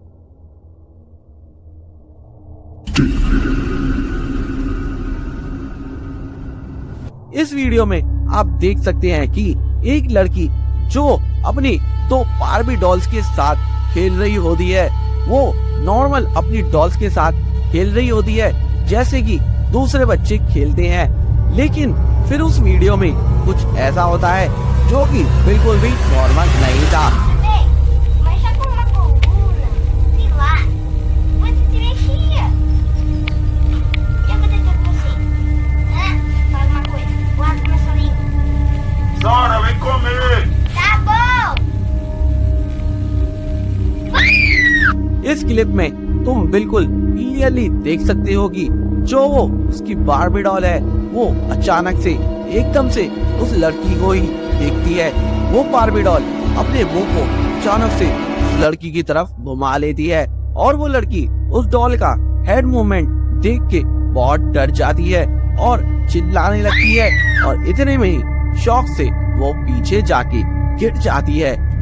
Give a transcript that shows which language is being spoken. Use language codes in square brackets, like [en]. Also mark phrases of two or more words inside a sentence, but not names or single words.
[hi] इस वीडियो में आप देख सकते हैं कि एक लड़की जो अपनी 2 बार्बी डॉल्स के साथ खेल रही होती है, वो नॉर्मल अपनी डॉल्स के साथ खेल रही होती है जैसे कि दूसरे बच्चे खेलते हैं। लेकिन फिर उस वीडियो में कुछ ऐसा होता है जो कि बिल्कुल भी नॉर्मल नहीं था। [pt] Mas já com uma coluna, sei lá, você se mexia. E aconteceu com você? Fala uma coisa, guarda meu soninho. Sora, vem comer! Tá bom! [hi] इस क्लिप में तुम बिल्कुल क्लियरली देख सकते हो कि जो वो उसकी बार्बी डॉल है वो अचानक से एकदम से उस लड़की को ही देखती है। वो बार्बी डॉल अपने मुंह को अचानक से उस लड़की की तरफ घुमा लेती है और वो लड़की उस डॉल का [en] head movement [hi] देख के बहुत डर जाती है और चिल्लाने लगती है और इतने में ही शौक से वो पीछे जाके गिर जाती है।